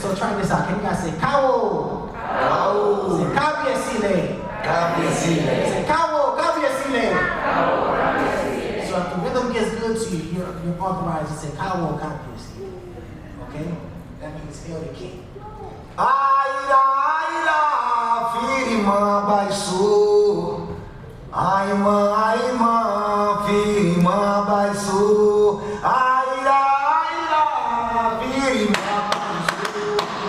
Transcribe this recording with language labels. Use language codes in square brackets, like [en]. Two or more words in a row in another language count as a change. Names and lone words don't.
[en] So try this out. Can you guys say Kawo? [yo] Kawo. [en] Say Kabiesi. [yo] Kabiesi. [en] Say [yo] Kawo Kabiesi. [en] So if the rhythm gets good to you, you're authorized to say [yo] Kawo Kabiesi. [en] Okay? That means hail the king. [pt] Aira, firma baixo. Aima, firma baixo. Aira, firma baixo.